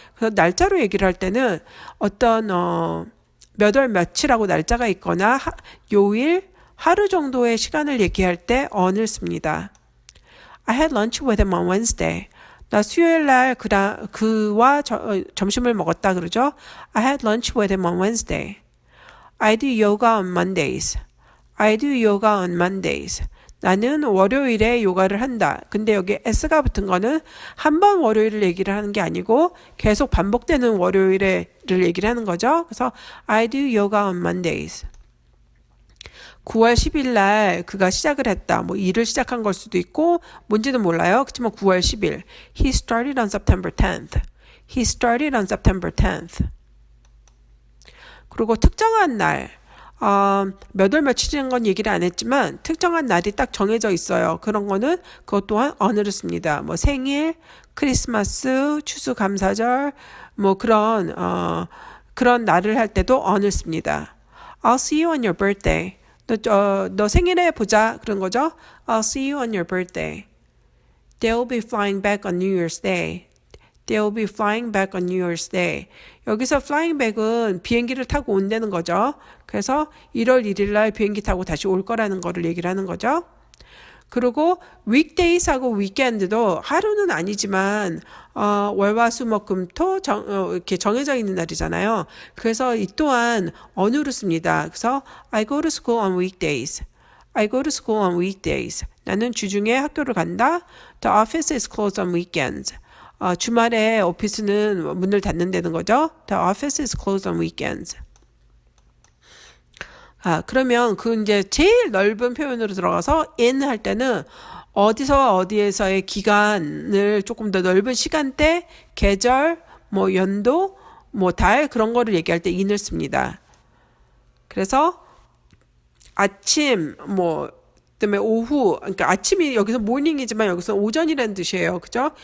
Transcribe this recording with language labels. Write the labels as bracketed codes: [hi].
[ko] 그래서 날짜로 얘기를 할 때는 어떤 몇 월 며칠하고 날짜가 있거나 요일 하루 정도의 시간을 얘기할 때 on을 씁니다. [en] I had lunch with him on Wednesday. [ko] 나 수요일 날 그와 점심을 먹었다 그러죠. [en] I had lunch with him on Wednesday. I do yoga on Mondays. I do yoga on Mondays. [ko] 나는 월요일에 요가를 한다. 근데 여기 s가 붙은 거는 한 번 월요일을 얘기를 하는 게 아니고 계속 반복되는 월요일을 얘기를 하는 거죠. 그래서 [en] I do yoga on Mondays. [ko] 9월 10일 날 그가 시작을 했다. 뭐 일을 시작한 걸 수도 있고 뭔지는 몰라요. 그렇지만 9월 10일. [en] He started on September 10th. He started on September 10th. [ko] 그리고 특정한 날. 몇 월 며칠인 건 얘기를 안 했지만 특정한 날이 딱 정해져 있어요. 그런 거는 그것 또한 on를 씁니다. 뭐 생일, 크리스마스, 추수감사절 뭐 그런 날을 할 때도 on을 씁니다. [en] I'll see you on your birthday. [ko] 너 생일에 보자 그런 거죠. [en] I'll see you on your birthday. They'll be flying back on New Year's Day. They'll be flying back on New Year's Day. [ko] 여기서 [en] flying back [ko] 은 비행기를 타고 온다는 거죠. 그래서 1월 1일 날 비행기 타고 다시 올 거라는 거를 얘기를 하는 거죠. 그리고 weekdays하고 weekend도 하루는 아니지만 월화수목금토 이렇게 정해져 있는 날이잖아요. 그래서 이 또한 언어로 씁니다. 그래서 [en] I go to school on weekdays. I go to school on weekdays. [ko] 나는 주중에 학교를 간다. [en] The office is closed on weekends. [ko] 주말에 오피스는 문을 닫는다는 거죠. [en] The office is closed on weekends. [ko] 그러면 그 이제 제일 넓은 표현으로 들어가서 in 할 때는 어디서와 어디에서의 기간을 조금 더 넓은 시간대, 계절, 뭐 연도, 뭐 달 그런 거를 얘기할 때 in을 씁니다. 그래서 아침 뭐 그다음에 오후, 그러니까 아침이 여기서 morning이지만 여기서 오전이라는 뜻이에요. 그죠?